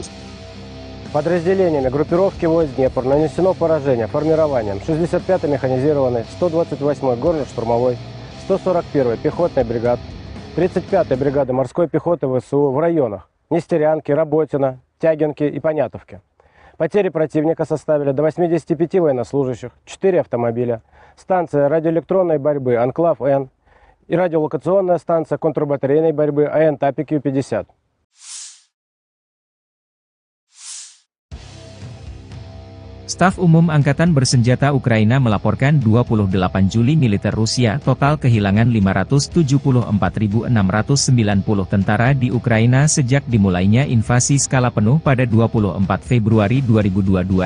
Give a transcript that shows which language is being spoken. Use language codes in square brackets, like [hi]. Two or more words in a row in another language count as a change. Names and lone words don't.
[ru] Подразделениями группировки войск Днепр нанесено поражение формированием 65-й механизированной, 128-й горно-штурмовой, 141-й пехотной бригад, 35-й бригады морской пехоты ВСУ в районах Нестерянки, Работино, Тягинки и Понятовки. Потери противника составили до 85 военнослужащих, 4 автомобиля, станция радиоэлектронной борьбы «Анклав-Н» и радиолокационная станция контрбатарейной борьбы АН-ТПК-50. [id] Staf Umum Angkatan Bersenjata Ukraina melaporkan 28 Juli militer Rusia total kehilangan 574.690 tentara di Ukraina sejak dimulainya invasi skala penuh pada 24 Februari 2022.